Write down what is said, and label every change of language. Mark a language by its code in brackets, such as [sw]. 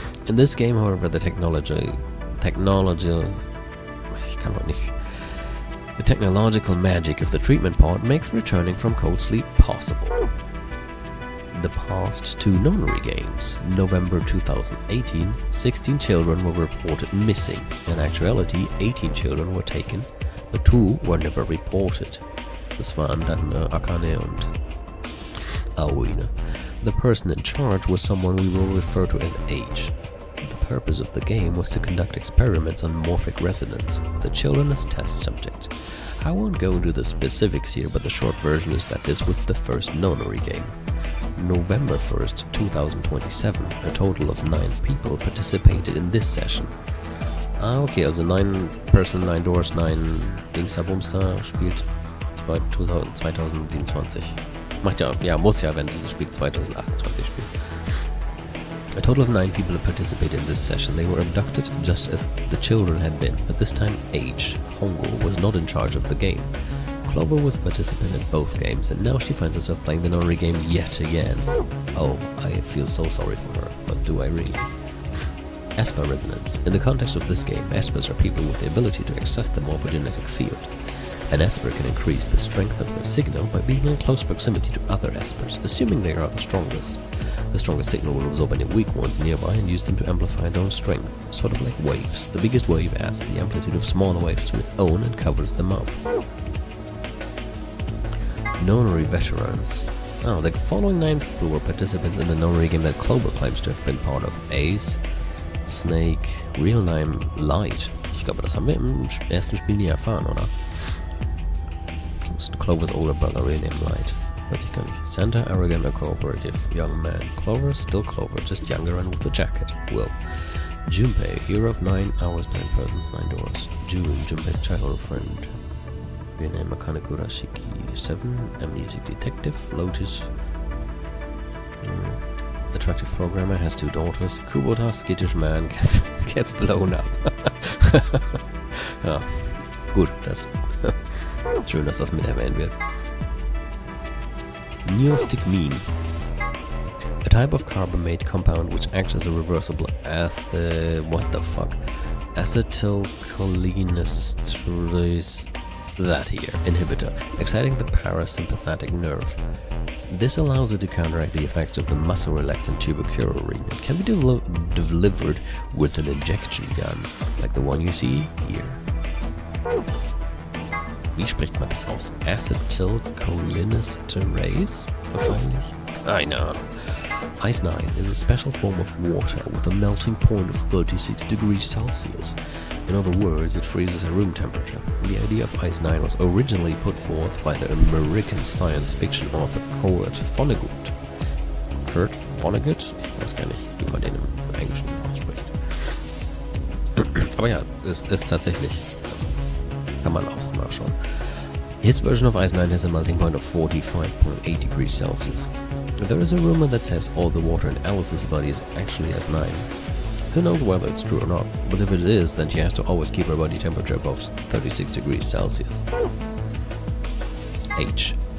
[en] In this game, however, the technological magic of the treatment pod makes returning from cold sleep possible. The past 2 nonary games. November 2018, 16 children were reported missing. In actuality, 18 children were taken. The 2 were never reported. [de] Das waren dann Akane und Aoi. [en] The person in charge was someone we will refer to as H. The purpose of the game was to conduct experiments on morphic resonance, with the children as test subjects. I won't go into the specifics here, but the short version is that this was the first nonary game. November 1st, 2027, a total of 9 people participated in this session. [de] Ah, okay, also 9 Person, 9 Doors, 9 Dingsabumster spielt 2027. Macht ja, muss ja, wenn dieses Spiel 2028 spielt. [en] A total of 9 people participated in this session. They were abducted just as the children had been, but this time H, Hongo, was not in charge of the game. Clover was a participant in both games, and now she finds herself playing the nonary game yet again. Oh, I feel so sorry for her, but do I really? Esper resonance. In the context of this game, Espers are people with the ability to access the morphogenetic field. An Esper can increase the strength of their signal by being in close proximity to other Espers, assuming they are the strongest. The strongest signal will absorb any weak ones nearby and use them to amplify its own strength, sort of like waves. The biggest wave adds the amplitude of smaller waves to its own and covers them up. Nonary veterans. Oh, the following 9 people were participants in the nonary game that Clover claims to have been part of. Ace, Snake, Real Name, Light. [de] Ich glaube, das haben wir im ersten Spiel nie erfahren, oder? [en] Clover's older brother, Real Name Light. [de] Weiß ich gar nicht. [en] Santa, arrogant and cooperative, young man. Clover, still Clover, just younger and with a jacket. Will. Junpei, hero of 9 hours, 9 persons, 9 doors. June, Junpei's childhood friend. Real name Akane Kurashiki 7, a music detective. Lotus, attractive programmer, has 2 daughters. Kubota, skittish man, gets blown up. [de] Ja, gut, das schön, dass das mit erwähnt wird. [en] Neostigmine, a type of carbamate compound which acts as a reversible acetylcholinesterase inhibitor, exciting the parasympathetic nerve. This allows it to counteract the effects of the muscle relaxant tubercularine. It can be delivered with an injection gun, like the one you see here. [de] Wie spricht man das aus? Acetylcholinesterase? Wahrscheinlich? [en] I know. Ice 9 is a special form of water with a melting point of 36 degrees Celsius. In other words, it freezes at room temperature. The idea of Ice 9 was originally put forth by the American science fiction author Kurt Vonnegut. Kurt Vonnegut? [de] Ich weiß gar nicht, wie man den im Englischen ausspricht. Aber ja, es ist tatsächlich, kann man auch nachschauen. [en] His version of Ice 9 has a melting point of 45.8 degrees Celsius. There is a rumor that says all the water in Alice's body is actually Ice 9. Who knows whether it's true or not, but if it is, then she has to always keep her body temperature above 36 degrees Celsius. H.